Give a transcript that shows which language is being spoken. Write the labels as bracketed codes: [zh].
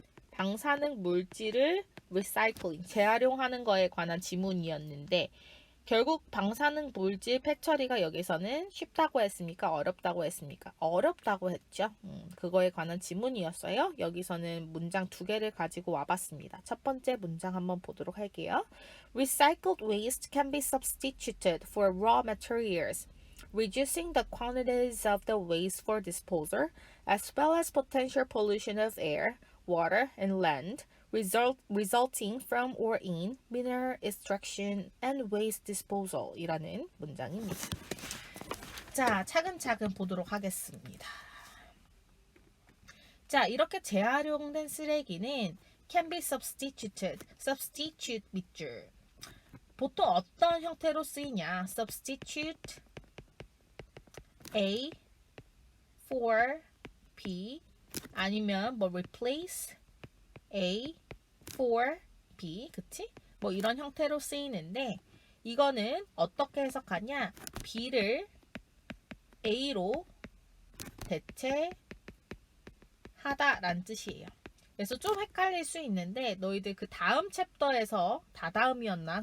[ko] 방사능 물질을 리사이클링, 재활용하는 거에 관한 지문이었는데 결국 방사능 물질 폐처리가 여기서는 쉽다고 했습니까? 어렵다고 했습니까? 어렵다고 했죠. 그거에 관한 지문이었어요. 여기서는 문장 2개를 가지고 와봤습니다. 첫 번째 문장 한번 보도록 할게요. [en] Recycled waste can be substituted for raw materials, reducing the quantities of the waste for disposal, as well as potential pollution of air, water, and land, resulting from or in mineral extraction and waste disposal [ko] 이라는 문장입니다. 자, 차근차근 보도록 하겠습니다. 자, 이렇게 재활용된 쓰레기는 [en] can be substituted. [ko] substitute 밑줄. 보통 어떤 형태로 쓰이냐? [en] substitute A for B [ko] 아니면 뭐 [en] replace A for B, [ko] 그치? 뭐 이런 형태로 쓰이는데 이거는 어떻게 해석하냐? B를 A로 대체하다라는 뜻이에요. 그래서 좀 헷갈릴 수 있는데 너희들 그 다음 챕터에서 다다음이었나?